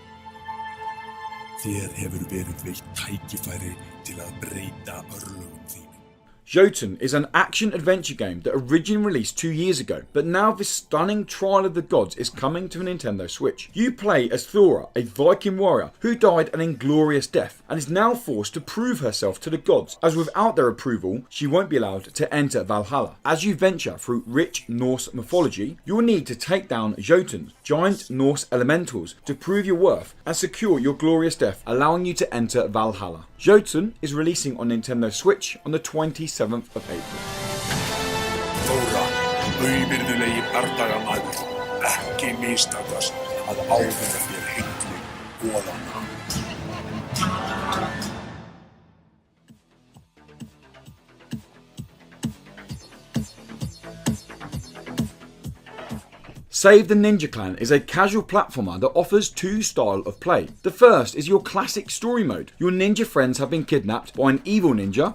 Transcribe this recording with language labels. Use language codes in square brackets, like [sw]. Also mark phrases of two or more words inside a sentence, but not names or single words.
[is] Þér hefur verið veitt tækifæri til að breyta örlögum þínum. [en] Jotun is an action-adventure game that originally released 2 years ago, but now this stunning trial of the gods is coming to a Nintendo Switch. You play as Thora, a Viking warrior who died an inglorious death and is now forced to prove herself to the gods, as without their approval, she won't be allowed to enter Valhalla. As you venture through rich Norse mythology, you will need to take down Jotun, giant Norse elementals, to prove your worth and secure your glorious death, allowing you to enter Valhalla. Jotun is releasing on Nintendo Switch on the 27th of April. [is] Þóra, auvirðulegi bardagamaður, ekki mistakast að ávinna þér heitli goðanna. [en] Save the Ninja Clan is a casual platformer that offers two styles of play. The first is your classic story mode. Your ninja friends have been kidnapped by an evil ninja.